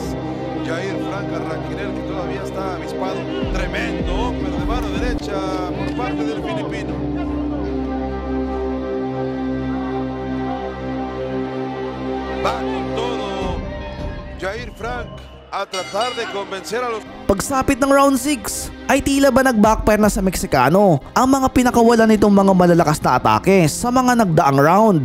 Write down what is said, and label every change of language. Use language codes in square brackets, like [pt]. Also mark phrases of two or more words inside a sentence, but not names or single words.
[es] Yair Frank a Raquinel, que todavía está avispado. Tremendo upper de mano derecha por parte del filipino. Va con todo Yair Frank a tratar de convencer a los... [tl] Pagsapit ng round 6 ay tila ba nag-backfire na sa Meksikano ang mga pinakawalan nitong mga malalakas na atake sa mga nagdaang round.